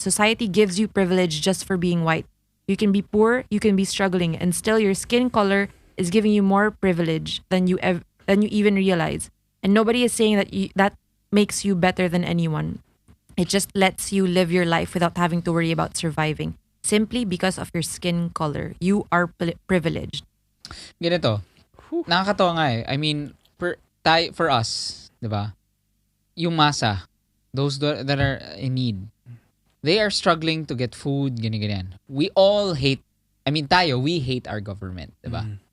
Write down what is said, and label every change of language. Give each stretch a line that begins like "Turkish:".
English: Society gives you privilege just for being white. You can be poor, you can be struggling, and still your skin color is giving you more privilege than than you even realize. And nobody is saying that makes you better than anyone. It just lets you live your life without having to worry about surviving. Simply because of your skin color. You are privileged.
Filipino: Ganito. Nakakatawa nga eh.
English: I mean, for us,
Filipino: di ba? Yung masa,
English: those that are in need, they are struggling to get food, ganyan. We all hate, I mean, we hate our government,
Filipino: di ba?